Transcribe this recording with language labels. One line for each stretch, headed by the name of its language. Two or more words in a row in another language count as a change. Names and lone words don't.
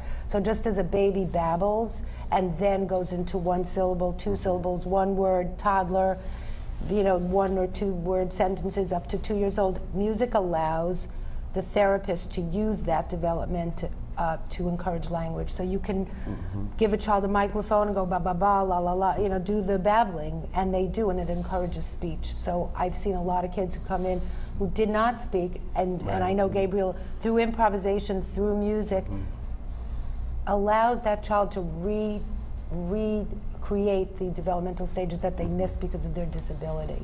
English: So just as a baby babbles and then goes into one syllable, two syllables, one word, toddler, one or two word sentences up to 2 years old, music allows the therapist to use that development to encourage language. So you can give a child a microphone and go ba ba ba la la la, do the babbling, and they do, and it encourages speech. So I've seen a lot of kids who come in who did not speak, and I know Gabriel, through improvisation, through music, allows that child to recreate the developmental stages that they missed because of their disability.